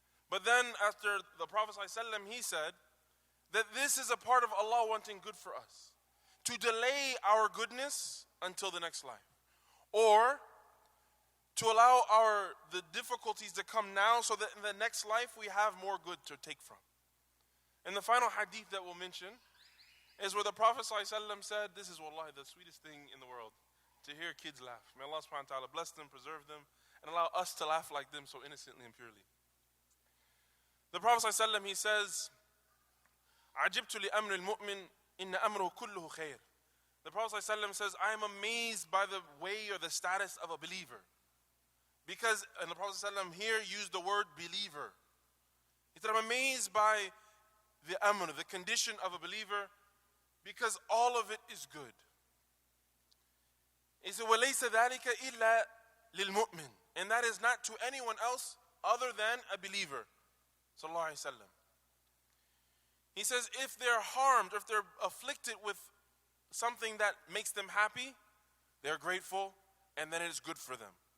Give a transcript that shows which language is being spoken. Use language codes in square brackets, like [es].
[en] But then after the Prophet sallallahu alaihi wasallam, he said that this is a part of Allah wanting good for us, to delay our goodness until the next life, or to allow the difficulties to come now so that in the next life we have more good to take from. And the final hadith that we'll mention is where the Prophet ﷺ said, this is wallahi the sweetest thing in the world, to hear kids laugh. May Allah subhanahu wa ta'ala bless them, preserve them, and allow us to laugh like them so innocently and purely. The Prophet ﷺ, he says, [ar] عَجِبْتُ لِأَمْرِ الْمُؤْمِنِ إِنَّ أَمْرُهُ كُلُّهُ خَيْرٌ. [en] The Prophet ﷺ says, I am amazed by the way or the status of a believer. Because, and the Prophet ﷺ here used the word believer. He said, I'm amazed by the amr, the condition of a believer, because all of it is good. He said, [ar] وَلَيْسَ ذَلِكَ إِلَّا لِلْمُؤْمِنِ. [en] And that is not to anyone else other than a believer. Sallallahu Alaihi Wasallam. He says, if they're harmed, if they're afflicted with something that makes them happy, they're grateful, and then it is good for them.